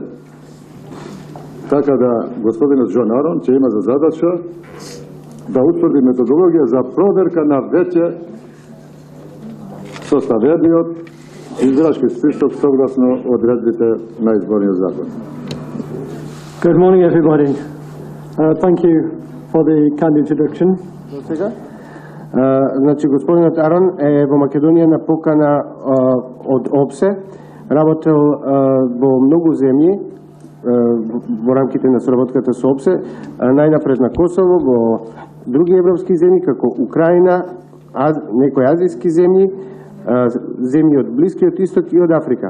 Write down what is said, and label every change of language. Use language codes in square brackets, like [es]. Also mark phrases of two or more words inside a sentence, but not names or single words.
[mk] Така да господинот Џон Арон ќе има за задача да утврди методологија за проверка на веќе составениот избирачки список согласно одредбите на изборниот закон. [en] Good morning, everybody. Thank you for the kind introduction. [mk] Значи, господинот Арон е во Македонија на покана од ОПСЕ, работел во многу земји во рамките на соработката со ОПСЕ, најнапред на Косово, во други европски земји како Украина, некои азијски земји, земји од Блискиот Исток и од Африка.